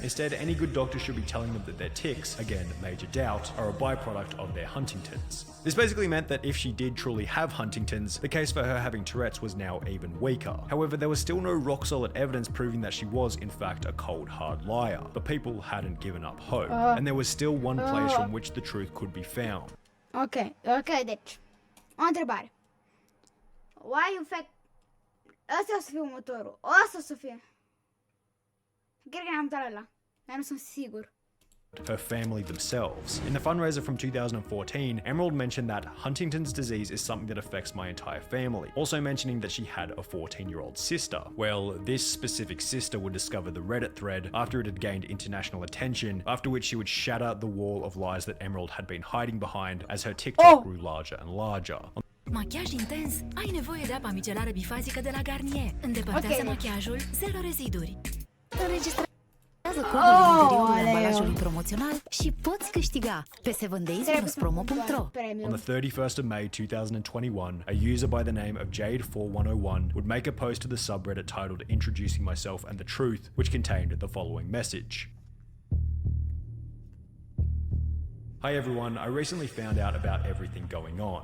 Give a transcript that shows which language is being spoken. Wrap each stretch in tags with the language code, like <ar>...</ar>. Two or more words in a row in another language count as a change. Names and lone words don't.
<en>Instead, any good doctor should be telling them that their tics, again major doubt, are a byproduct of their Huntington's. This basically meant that if she did truly have Huntington's, the case for her having Tourette's was now even weaker. However, there was still no rock-solid evidence proving that she was in fact a cold hard liar, but people hadn't given up hope, and there was still one place from which the truth could be found.</en> <ro>Ok, deci, o întrebare.</ro> <en>Why you fact...</en> <ro>Ăsta o să fie următorul, ăsta o să fie. Cred că am dat ăla, dar nu sunt sigur.</ro> <en>Her family themselves. In the fundraiser from 2014, Emerald mentioned that Huntington's disease is something that affects my entire family, also mentioning that she had a 14-year-old sister. Well, this specific sister would discover the Reddit thread after it had gained international attention, after which she would shatter the wall of lies that Emerald had been hiding behind as her TikTok grew larger and larger.</en> <ro>Machiaj intens? Ai nevoie de apa micelară bifazică de la Garnier. Îndepărtează machiajul, zero reziduri. Înregistrează codul în interiorul ambalajului promoțional și poți câștiga pe 7days-promo.ro.</ro> <en>On the 31st of May 2021, a user by the name of Jade4101 would make a post to the subreddit titled "Introducing Myself and the Truth," which contained the following message. Hi everyone, I recently found out about everything going on.</en>